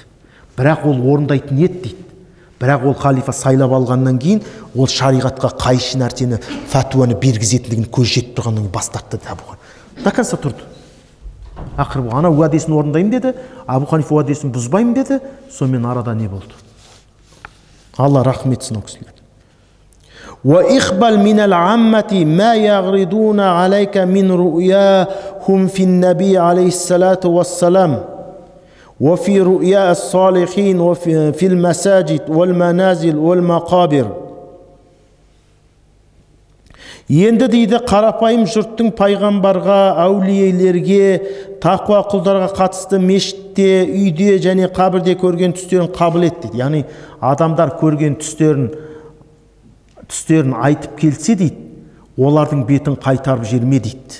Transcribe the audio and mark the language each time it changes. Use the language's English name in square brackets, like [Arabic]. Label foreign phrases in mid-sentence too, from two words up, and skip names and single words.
[Kazakh] Бірақ ол орындайтын еді дейді. Бірақ ол халифа сайлап алғаннан кейін ол шариғатқа қайшы нәрсені фатуаны бергізетіндігін көз жетіп тұрғаннан кейін бас тартты дейді Абу Ханифа. [Russian] До конца тұрды. [Kazakh] Ақыры ана уәдесін орындаймын деді, Абу Ханифа уәдесін бұзбаймын деді, сонымен арада не болды? Алла рахмет етсін ол кісілерге. [Arabic] وإخبل من العامة ما يغردون عليك من رؤياهم في النبي عليه الصلاة والسلام وفي رؤيا الصالحين وفي المساجد والمنازل والمقابر. [Kazakh] Енді дейді, қарапайым жұрттың пайғамбарға, әулиелерге, тақуа құлдарға қатысты мешітте, үйде және қабірде көрген түстерін қабыл ет дейді. Яғни адамдар көрген түстерін айтып келсе дейді, олардың бетін қайтарып жерме дейді.